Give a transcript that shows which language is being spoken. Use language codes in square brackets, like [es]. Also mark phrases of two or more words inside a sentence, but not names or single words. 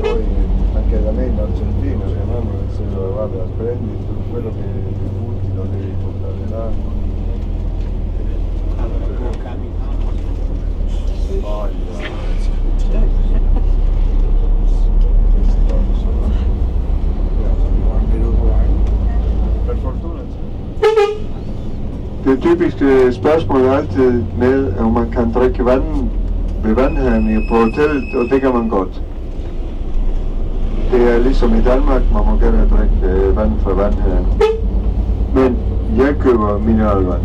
[it] Noi, anche da me in Argentina, mia mamma se lo vada a prendere, tutto quello che butti lo devi portare là. Allora, può capitare. Per fortuna. [da] Det typiske spørgsmål er altid med, om man kan drikke vand ved vandhanen på hotellet, og det kan man godt. Det er ligesom i Danmark, man må gerne drikke vand fra vandhanen. Men jeg køber mineralvand.